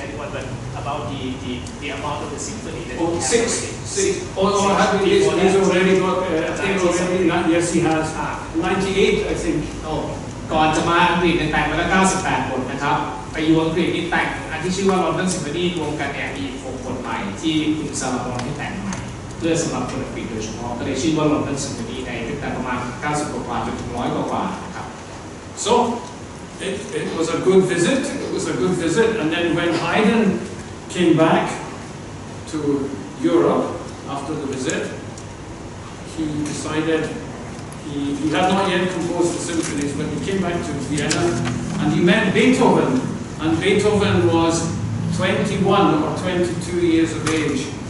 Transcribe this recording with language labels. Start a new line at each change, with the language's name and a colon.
English: But about the amount of the symphony that Oh, 6. He's already got, yes he has. 98, I think.
Thai: ก่อนจะมาอังกฤษแต่งมาแล้ว98 บทนะครับไปอยู่อังกฤษนี่แต่งอันที่ชื่อว่า London Symphony รวมกันเนี่ยมี6 บทใหม่ที่คุณซาลามอนที่แต่งใหม่เพื่อสำหรับคนอังกฤษโดยเฉพาะก็เลยชื่อว่า London Symphony ในตั้งแต่ประมาณ90 กว่าจนถึง100 กว่านะครับ
English: So it was a good visit. It was a good visit, and then when Haydn came back to Europe after the visit, he decided he had not yet composed the symphonies, but he came back to Vienna and he met Beethoven, and Beethoven was 21 or 22 years of age.